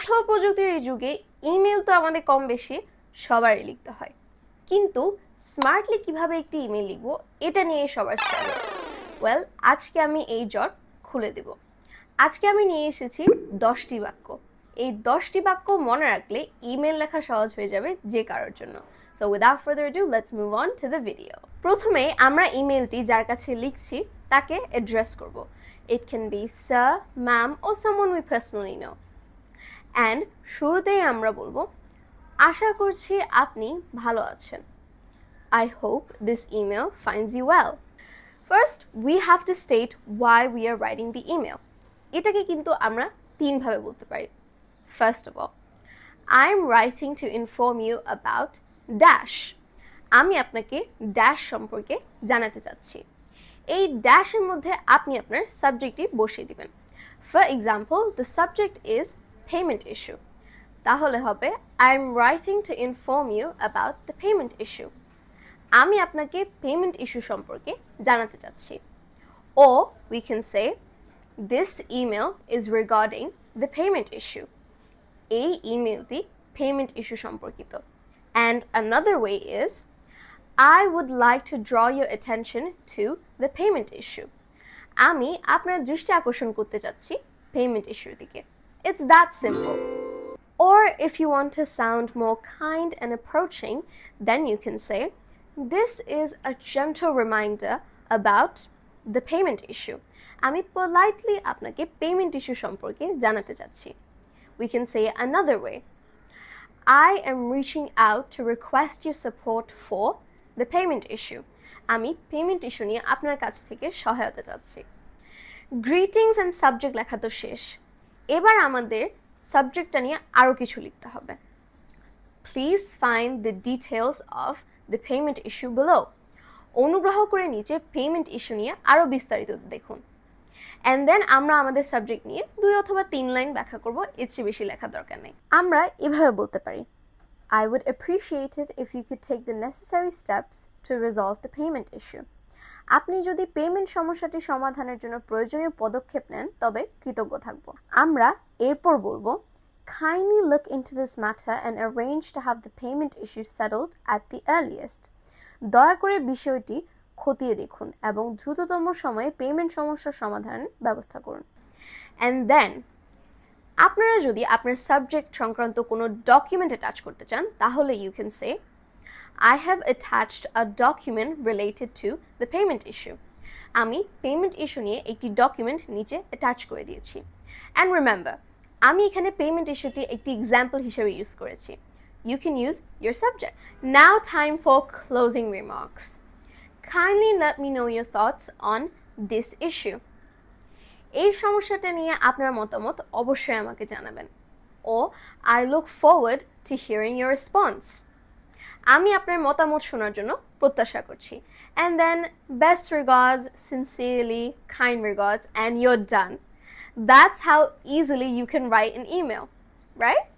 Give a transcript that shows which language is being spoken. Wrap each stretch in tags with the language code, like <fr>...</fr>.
<bn>প্রযুক্তির এই যুগে ইমেল তো আমাদের কম বেশি সবারই লিখতে হয়, কিন্তু স্মার্টলি কিভাবে একটি ইমেল লিখবো এটা নিয়ে সবার স্ট্রাগল। ওয়েল, আজকে আমি এই জট খুলে দেব। আজকে আমি নিয়ে এসেছি 10টি বাক্য। এই 10টি বাক্য মনে রাখলে ইমেল লেখা সহজ হয়ে যাবে যে কারোর জন্য।</bn> <en>So without further ado, let's move on to the video.</en> <bn>প্রথমে আমরা ইমেলটি যার কাছে লিখছি তাকে অ্যাড্রেস করব।</bn> <en>It can be sir, ma'am or someone we personally know.</en> <bn>And শুরুতেই আমরা বলবো, আশা করছি আপনি ভালো আছেন।</bn> <en>I hope this email finds you well. First, we have to state why we are writing the email.</en> <bn>এটাকে কিন্তু আমরা তিনভাবে বলতে পারি।</bn> <en>First of all, I'm writing to inform you about dash.</en> <bn>আমি আপনাকে dash সম্পর্কে জানাতে চাচ্ছি। এই ড্যাশের মধ্যে আপনি আপনার সাবজেক্টটি বসিয়ে দিবেন।</bn> <en>For example, the subject is payment issue.</en> <bn>তাহলে হবে</bn> <en>I'm writing to inform you about the payment issue.</en> <bn>আমি আপনাকে পেমেন্ট ইস্যু সম্পর্কে জানাতে চাচ্ছি।</bn> <en>Or we can say this email is regarding the payment issue.</en> <bn>এই ইমেলটি পেমেন্ট ইস্যু সম্পর্কিত।</bn> <en>And another way is I would like to draw your attention to the payment issue.</en> <bn>আমি আপনার দৃষ্টি আকর্ষণ করতে চাচ্ছি পেমেন্ট ইস্যুর দিকে।</bn> <en>It's that simple. Or if you want to sound more kind and approaching, then you can say this is a gentle reminder about the payment issue.</en> <bn>আমি politely আপনাকে পেমেন্ট ইস্যু সম্পর্কে জানাতে চাচ্ছি।</bn> <en>We can say another way. I am reaching out to request your support for the payment issue.</en> <bn>আমি payment issue নিয়ে আপনার কাছ থেকে সহায়তা চাচ্ছি। গ্রিটিংস অ্যান্ড সাবজেক্ট লেখা তো শেষ, এবার আমাদের সাবজেক্টটা নিয়ে আরও কিছু লিখতে হবে।</bn> <en>Please find the details of the payment issue below.</en> <bn>অনুগ্রহ করে নিচে পেমেন্ট ইস্যু নিয়ে আরও বিস্তারিত দেখুন।</bn> <en>And then</en> <bn>আমরা আমাদের সাবজেক্ট নিয়ে 2 অথবা 3 লাইন ব্যাখ্যা করব, এর চেয়ে বেশি লেখার দরকার নেই। আমরা এভাবে বলতে পারি,</bn> <en>I would appreciate it if you could take the necessary steps to resolve the payment issue.</en> <bn>আপনি যদি পেমেন্ট সমস্যাটি সমাধানের জন্য প্রয়োজনীয় পদক্ষেপ নেন তবে কৃতজ্ঞ থাকব। আমরা এরপর বলবো,</bn> <en>Kindly look into this matter and arrange to have the payment issue settled at the earliest.</en> <bn>দয়া করে বিষয়টি খতিয়ে দেখুন এবং দ্রুততম সময়ে পেমেন্ট সমস্যার সমাধানের ব্যবস্থা করুন।</bn> <en>And then</en> <bn>আপনারা যদি আপনার সাবজেক্ট সংক্রান্ত কোনো ডকুমেন্ট অ্যাটাচ করতে চান তাহলে</bn> <en>you can say I have attached a document related to the payment issue.</en> <bn>আমি পেমেন্ট ইস্যু নিয়ে একটি ডকুমেন্ট নিচে অ্যাটাচ করে দিয়েছি।</bn> <en>And remember,</en> <bn>আমি এখানে পেমেন্ট ইস্যুটি একটি এক্সাম্পল হিসেবে ইউজ করেছি।</bn> <en>You can use your subject. Now time for closing remarks. Kindly let me know your thoughts on this issue.</en> <bn>এই সমস্যাটা নিয়ে আপনার মতামত অবশ্যই আমাকে জানাবেন।</bn> <en>Or I look forward to hearing your response.</en> <bn>আমি আপনার মতামত শোনার জন্য প্রত্যাশা করছি।</bn> <en>And then best regards, sincerely, kind regards, and you're done. That's how easily you can write an email, right?</en>